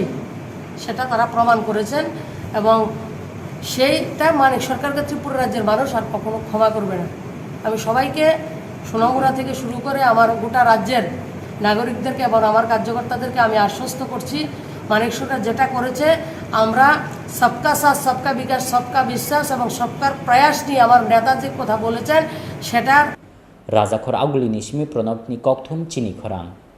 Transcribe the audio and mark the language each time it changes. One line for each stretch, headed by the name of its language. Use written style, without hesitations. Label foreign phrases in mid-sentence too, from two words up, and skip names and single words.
Bangla: সেটা তারা প্রমাণ করেছেন এবং সেইটা মানিক সরকারকে ত্রিপুরা রাজ্যের মানুষ আর কখনো ক্ষমা করবে না আমি সবাইকে সোনামুড়া থেকে শুরু করে আমার গোটা রাজ্যের নাগরিকদেরকে এবং আমার কার্যকর্তাদেরকে আমি আশ্বস্ত করছি মানিক সরকার যেটা করেছে আমরা
Hindi: सबका साथ सबका विकास सबका विश्वास
Bangla: এবং সবকার প্রয়াস নিয়ে আমার নেতা যে কথা বলেছেন সেটা
Kok Borok: Rajakhor aguli ni shmi pranab ni kokthum Chini Khorang